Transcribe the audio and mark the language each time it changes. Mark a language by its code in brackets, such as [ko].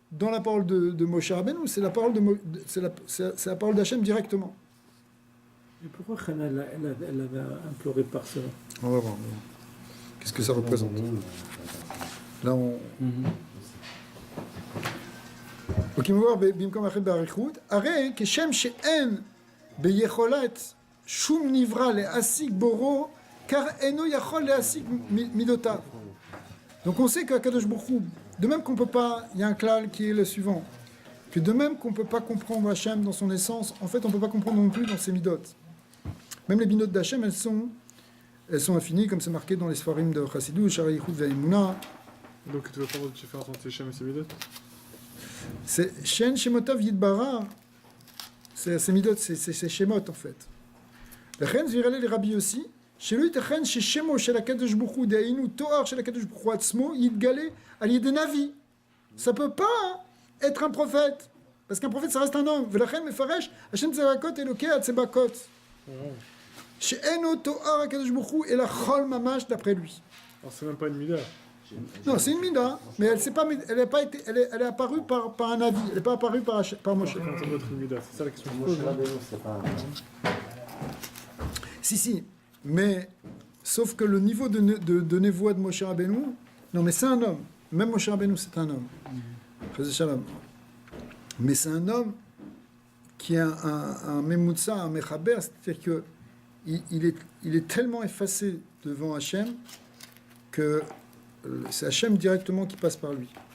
[fr] dans la parole de Moshe Rabbeinu, c'est la parole c'est la parole d'Hachem directement. Et pourquoi Hannah, elle avait imploré par cela? On va voir. Qu'est-ce que ça représente? Là, on... Ok, on va voir [he] במקום אחר באריכות. הרי כשם שאין ביכולת שום נברא להשיג בורו, [fr] car [he] אינו יכול להשיג מידותיו. [fr] Donc on sait qu'Akadosh Baruch Hu, de même qu'on peut pas, il y a un klal qui est le suivant, que de même qu'on peut pas comprendre Hachem dans son essence, en fait on peut pas comprendre non plus dans ses midot. Même les midot d'Hachem, elles sont infinies, comme c'est marqué dans les Sfarim de Chassidou, Shari Yichud Ve'imuna. Donc tu vas faire une différence entre Shem et ses midot? C'est Shen Shemotav Yidbara, c'est midot, c'est Shemot en fait. [he] לכן זה יראה לי לרבי יוסי, שלא ייתכן ששמו של הקדוש ברוך הוא, דהיינו תואר של הקדוש ברוך הוא עצמו, יתגלה על ידי נביא. [fr] Ça peut pas être un prophète, parce qu'un prophète ça reste un homme. [he] ולכן מפרש, השם צבקות אלוקי הצבקות. שאינו תואר הקדוש ברוך הוא, אלא חול ממש [fr] d'après lui. Alors c'est même pas une mida. Non, c'est une mida, mais elle est apparue par un avis, elle n'est pas apparue par Moshe. Comment ça doit être une mida? C'est ça la question que je pose. Moshe Rabbeinu, c'est pas Si, mais sauf que le niveau de névoie de Moshe Rabbeinu, non mais c'est un homme, même Moshe Rabbeinu c'est un homme, mais c'est un homme qui a un Memutsa, un Mechaber, c'est-à-dire que il est tellement effacé devant Hachem que c'est Hachem directement qui passe par lui.